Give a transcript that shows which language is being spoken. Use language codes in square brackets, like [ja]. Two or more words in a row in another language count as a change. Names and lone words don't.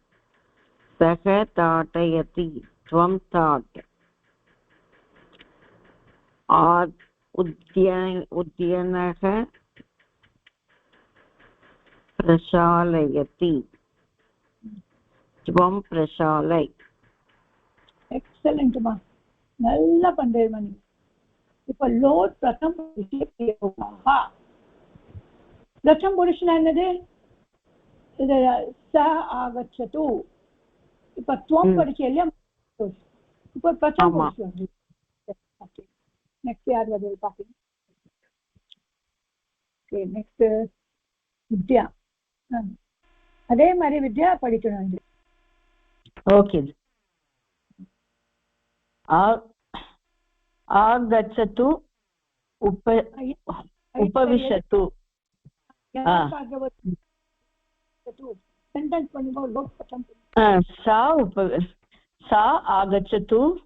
[sa] सः ताडयति त्वं ताड उद्यानः प्रशालयति त्वं प्रशालय [ta] எக்ஸலண்ட் மா நல்லா பண்றேன் நீ இப்ப லோட் பிரதம் பிரதம் புருஷனா என்னது இது ச ஆகச்சது இப்ப துவம் படிச்ச இல்லையா இப்ப பிரதம் புருஷன் நெக்ஸ்ட் யார் வருது பாப்பீங்க ஓகே நெக்ஸ்ட் வித்யா அதே மாதிரி வித்யா படிக்கணும் [sa] ஓகே आगच्छतु उपविशतु सा आगच्छतु